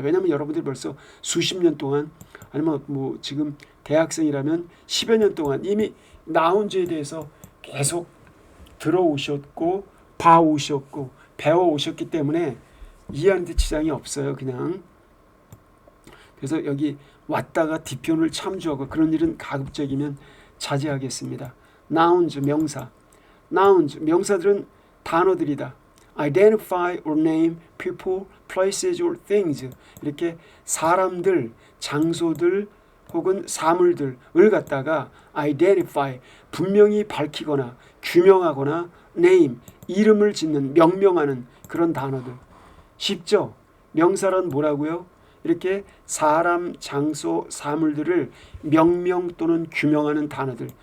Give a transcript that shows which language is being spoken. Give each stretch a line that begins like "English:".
Korean: 왜냐하면 여러분들이 벌써 수십 년 동안, 아니면 뭐 지금 대학생이라면 10여 년 동안 이미 나온주에 대해서 계속 들어오셨고 봐오셨고 배워오셨기 때문에 이해하는 데 지장이 없어요. 그냥. 그래서 여기 왔다가 뒤편을 참조하고 그런 일은 가급적이면 자제하겠습니다. nouns, 명사. nouns, 명사들은 단어들이다.
English: identify or name people, places or things.
Korean: 이렇게 사람들, 장소들 혹은 사물들을 갖다가 identify, 분명히 밝히거나 규명하거나 name, 이름을 짓는, 명명하는 그런 단어들. 쉽죠? 명사란 뭐라고요? 이렇게 사람, 장소, 사물들을 명명 또는 규명하는 단어들.